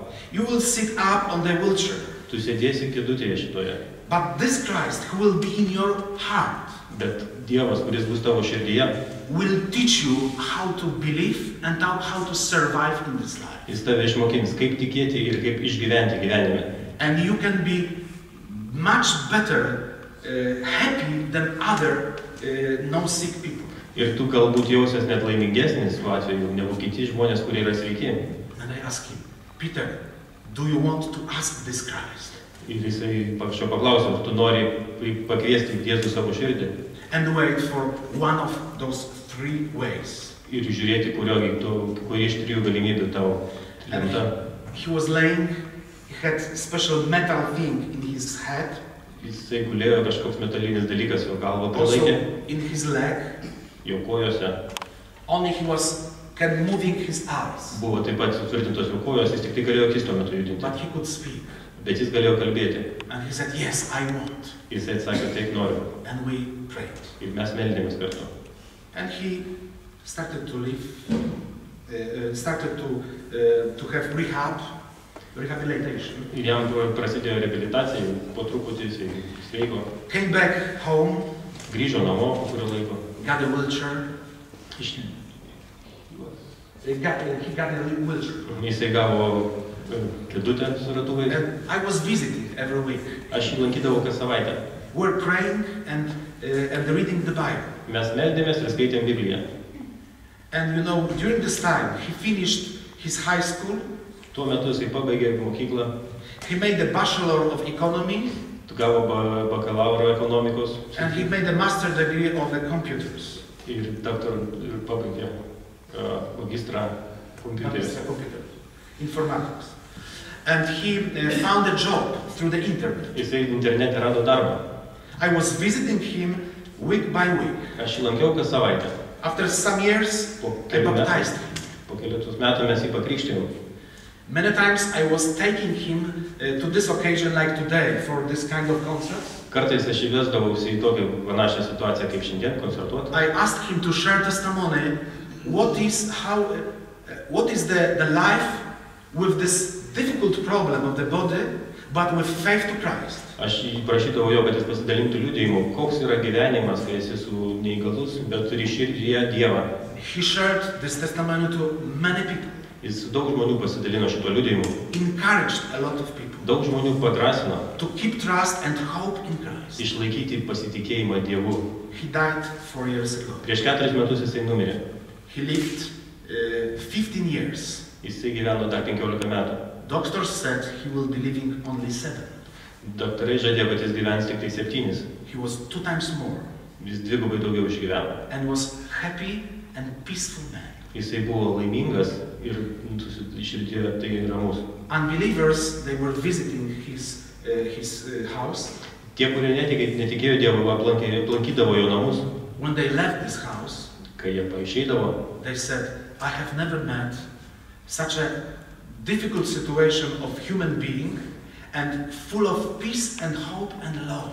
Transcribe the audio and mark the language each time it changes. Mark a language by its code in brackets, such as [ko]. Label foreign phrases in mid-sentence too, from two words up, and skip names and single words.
[en] You will sit up on the wheelchair. [lt] Tu sėdėsi kėdutėje šitoje. [en] But this Christ who will be in your heart. [lt] Bet Dievas, kuris bus tavo širdyje, [en] will teach you how to believe and how to survive in this life. [lt] Jis tave išmokins, kaip tikėti ir kaip išgyventi gyvenime. [en] And you can be much better happy than other non-sick people. [lt] Ir tu galbūt jausies net laimingesnis šiuo atveju negu kiti žmonės, kurie yra sveiki. [en] And I ask him, Peter, do you want to ask this Christ? [lt] Ir jisai paklausė, tu nori pakviesti Jėzų savo širdį. [en] And wait for one of those 3 ways. [lt] Ir žiūrėti, kuri iš 3 galimybių tau lemta. [en] He was laying had a special metal thing in his head, [lt] Jisai gulėjo kažkoks metalinis dalykas jo galvą [en] also [lt] prilaikė, [en] in his leg. [lt] jo kojose. [en] Only he can moving his eyes, [lt] Buvo taip pat sutvirtintos jo kojos, jis tik tai galėjo akis tuo metu judinti. [en] but he could speak. [lt] Bet jis galėjo kalbėti. [en] And he said, yes, I want. [lt] Jisai atsakė, taip noriu. [en] And we prayed. [lt] Ir mes meldėmės kartu. [en] And he started to live, to have rehabilitation. [lt] Ir jam prasidėjo reabilitacija, po truputį jisai sveiko. [en] Came back home, [lt] Grįžo namo po kurio laiko. [en] got a wheelchair. [lt] Iš- [en] He got a wheelchair. [lt] Jisai gavo kėdutę su ratuvais. [en] And I was visiting every week. [lt] Aš jį lankydavau kas savaitę. [en] We're praying and reading the Bible. [lt] Mes meldėmės ir skaitėm Bibliją. [en] And you know, during this time, he finished his high school. [lt] Tuo metu jisai pabaigė mokyklą, [en] He made a Bachelor of Economy. [lt] gavo bakalauro ekonomikos [en] And he made a master degree of the computers. [lt] ir pabaigė magistrą kompiuteris. [en] Computer. Informatics. And he found a job through the internet. [lt] Jisai internete rado darbą. [en] I was visiting him week by week. [lt] Aš jį lankiau kas savaitę. [en] After some years, [lt] Po [en] I [lt] kelių metų, [en] baptized him. [lt] po keletos metų mes jį pakrikštijom. [en] Many times I was taking him to this occasion like today for this kind of concerts. [lt] Kartais aš jį vesdavausi į tokią panašią situaciją kaip šiandien koncertuoti. [en] I asked him to share testimony. What is the life with this difficult problem of the body, but with faith to Christ? [lt] Aš jį prašydavau jo, kad jis pasidalintų liudijimu, koks yra gyvenimas, kai esi su neįgalus, bet turi širdyje Dievą. [en] He shared this testimony to many people, [lt] Jis su daug žmonių pasidalino šituo liudijimu. [en] encouraged a lot of people [lt] Daug žmonių padrasino [en] to keep trust and hope in Christ. [lt] išlaikyti pasitikėjimą Dievu. [en] He died 4 years ago. [lt] Prieš 4 metus jisai numirė. [en] He lived 15 years. [lt] Jisai gyveno dar 15 metų. [en] Doctors said he will be living only 7. [lt] Daktarai žadėjo, kad jis gyvens tik tai 7. [en] He was 2 times more [lt] Jis dvigubai daugiau išgyveno. [en] and was happy and peaceful man. [lt] Jisai buvo laimingas ir širdyje tai ramus. [en] Unbelievers, they were visiting his house. [lt] Tie, kurie netikėjo Dievu, aplankydavo jo namus. [en] When they left this house, [lt] Kai jie išeidavo, [en] they said, I have never met such a difficult situation of human being and full of peace and hope and love.